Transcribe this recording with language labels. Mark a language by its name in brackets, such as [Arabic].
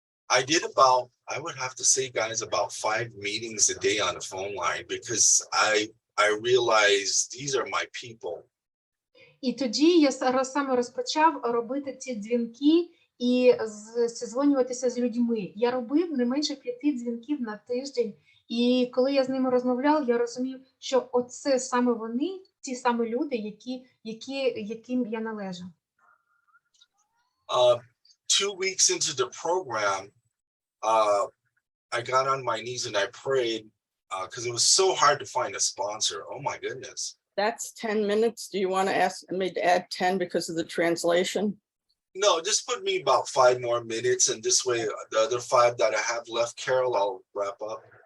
[English] I did about, I would have to say, guys, about 5 meetings a day on the phone line because I realized these are my people. [Ukrainian] І тоді я саме розпочав робити ці дзвінки і зідзвонюватися з людьми. Я робив не менше 5 дзвінків на тиждень. І коли я з ними розмовляв, я розумів, що оце саме вони, ті самі люди, яким я належу. [English] 2 weeks into the program, I got on my knees and I prayed because it was so hard to find a sponsor. Oh my goodness. That's 10 minutes. Do you want to ask me to add 10 because of the translation? No, just put me about 5 more minutes, and this way the other 5 that I have left, Carol, I'll wrap up.